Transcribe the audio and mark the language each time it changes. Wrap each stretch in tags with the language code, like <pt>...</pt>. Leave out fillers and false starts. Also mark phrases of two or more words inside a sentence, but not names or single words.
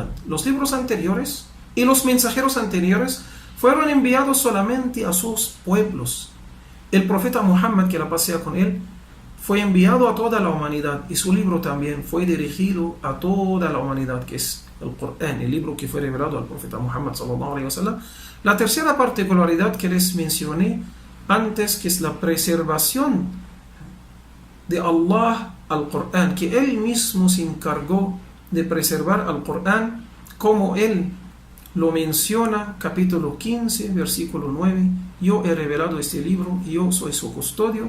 <es>Los libros anteriores y los mensajeros anteriores fueron enviados solamente a sus pueblos. El profeta Muhammad, que la paz sea con él, fue enviado a toda la humanidad y su libro también fue dirigido a toda la humanidad, que es el Corán, el libro que fue revelado al profeta Muhammad</es> <ar>صلى الله عليه وسلم.</ar> <es>La tercera particularidad que les mencioné antes, que es la preservación de Allah al Corán, que Él mismo se encargó de preservar al Corán, como Él lo menciona, capítulo 15, versículo 9: yo he revelado este libro y yo soy su custodio.</es>